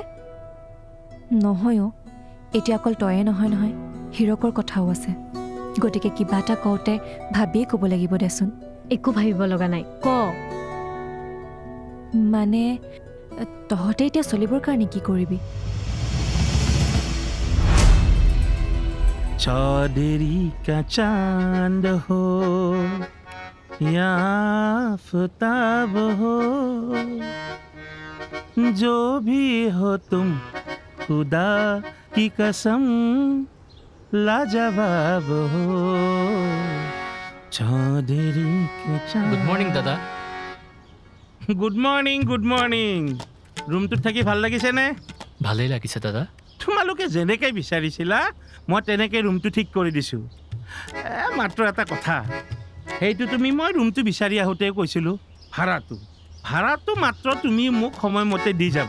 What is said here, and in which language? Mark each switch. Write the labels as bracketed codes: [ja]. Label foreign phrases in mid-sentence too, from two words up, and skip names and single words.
[as] নহয় অ' এতিয়া অকল তয়ে নহয় নহয় হীৰকৰ কথাও আছে গতিকে কিবা এটা কওঁতে ভাবিয়ে ক'ব লাগিব দেচোন একো ভাবিব লগা নাই ক মানে তহঁতে এতিয়া চলিবৰ কাৰণে কি কৰিবি [hi] चौधरी का चांद हो या आफताब हो जो भी हो तुम खुदा की कसम लाजवाब हो चौधरी के चांद [en] good morning দাদা good morning [as] ৰুমটোত থাকি ভাল লাগিছেনে ভালেই লাগিছে দাদা তোমালোকে যেনেকৈ বিচাৰিছিলা মই তেনেকৈ ৰুমটো ঠিক কৰি দিছোঁ মাত্ৰ এটা কথা সেইটো তুমি মই ৰুমটো বিচাৰি আহোঁতে কৈছিলোঁ ভাড়াটো মাত্ৰ তুমি মোক সময়মতে দি যাবা